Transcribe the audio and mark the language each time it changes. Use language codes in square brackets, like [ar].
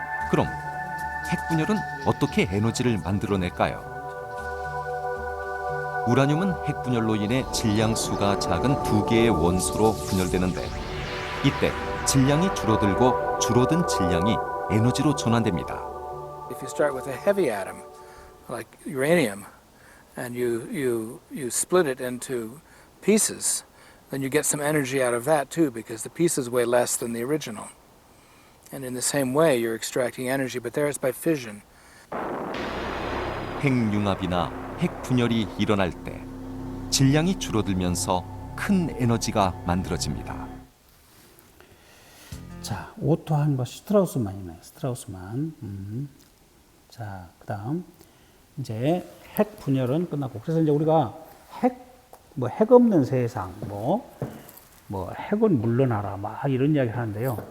[ko] 그럼 핵분열은 어떻게 에너지를 만들어낼까요? 우라늄은 핵분열로 인해 질량수가 작은 2개의 원소로 분열되는데 이때 질량이 줄어들고 줄어든 질량이 에너지로 전환됩니다. [en] If you start with a heavy atom, like uranium, and you split it into pieces, then you get some energy out of that too, because the pieces weigh less than the original. And in the same way, you're extracting energy, but there it's by fission. [ko] 핵융합이나 핵분열이 일어날 때 질량이 줄어들면서 큰 에너지가 만들어집니다. 자, 오토한과 스트라우스만이네요. 스트라우스만. 자, 그다음 이제 핵 분열은 끝났고, 그래서 이제 우리가 핵 없는 세상, 뭐 핵은 물러나라, 막 이런 이야기 하는데요.